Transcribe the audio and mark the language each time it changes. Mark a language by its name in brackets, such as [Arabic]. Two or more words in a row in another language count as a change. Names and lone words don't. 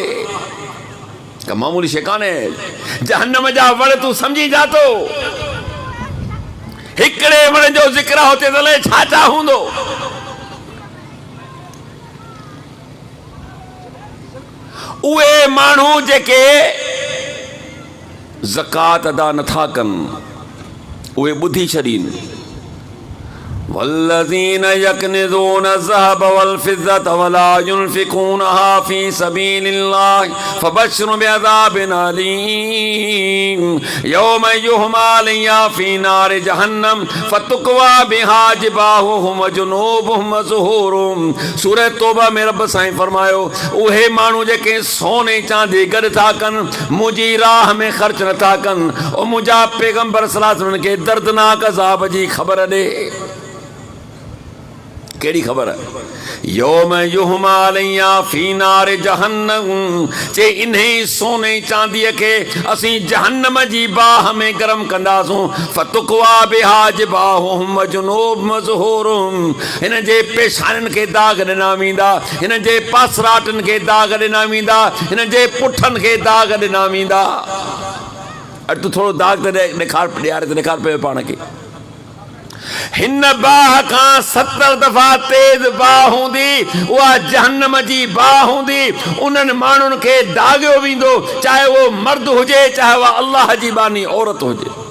[Sindhi] मामूली शइ कान्हे, जहन्नम जा वण तूं सम्झी जा तो, हिकिड़े वण जो ज़िक्र हुते तले छा छा हूंदो। उहे माण्हू जेके ज़कात अदा नथा कनि, उहे ॿुधी छॾीनि, [Arabic] والذين يكنزون الذهب والفضة ولا ينفقونها في سبيل الله فبشرهم بعذاب أليم يوم يحمى عليها في نار جهنم فتكوى بها جباههم وجنوبهم وظهورهم. [Sindhi] सूरह तौबा में रब साईं फरमायो उहे माण्हू जेके सोने चांदी गॾु था कनि, मुंहिंजी राह में ख़र्च नथा कनि, और मुंहिंजा पैगंबर [Arabic] صلى الله عليه وسلم [Sindhi] खे दर्दनाक अज़ाब जी ख़बर ॾे। केड़ी खबर है? [Arabic] يوم يحمى عليها في نار جهنم, [Sindhi] चे इन्हीं सोने चांदी के असी जहन्नम जी बाह में गरम कंदासूं। [Arabic] فتكوى بها جباههم وجنوبهم وظهورهم, [Sindhi] हिन जे पेशानन के दाग ॾिना वेंदा, हिन जे पासराटन के दाग ॾिना वेंदा, हिन जे पुठन के दाग ॾिना वेंदा। अॼु तूं थोरो दाग त ॾेखार, ॾियारे त ॾेखार पियो पाण खे। हिन बाह का 70 दफ़ा तेज बाह हूंदी, उहा जहन्नम जी बाह हूंदी। उन्हनि माण्हुनि खे दागियो वेंदो, चाहे वो मर्द हुजे चाहे वह अल्लाह जी बानी औरत हुजे।